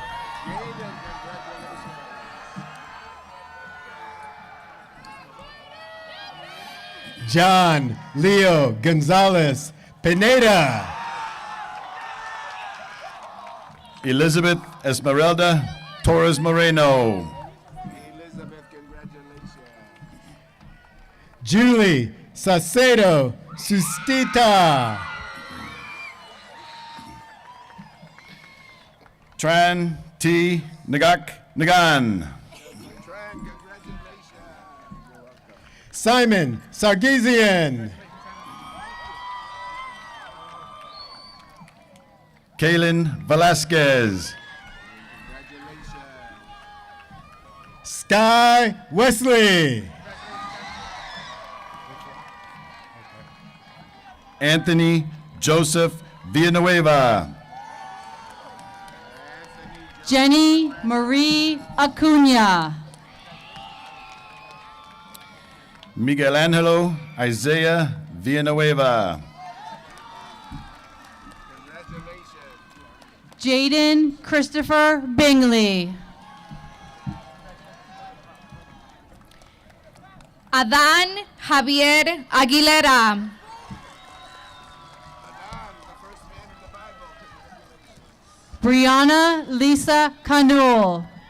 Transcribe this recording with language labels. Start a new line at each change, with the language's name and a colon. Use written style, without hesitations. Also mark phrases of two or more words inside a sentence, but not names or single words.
English: John Leo Gonzalez Pineda. Elizabeth Esmeralda Torres Moreno. Julie Sacedo Sustita. Tran T. Nagak Nagan. Simon Sargisian. Kaylin Velasquez. Sky Wesley. Anthony Joseph Villanueva. Jenny Marie Acuna. Miguel Angelo Isaiah Villanueva. Jaden Christopher Bingley. Adán Javier Aguilera. Brianna Lisa Canul.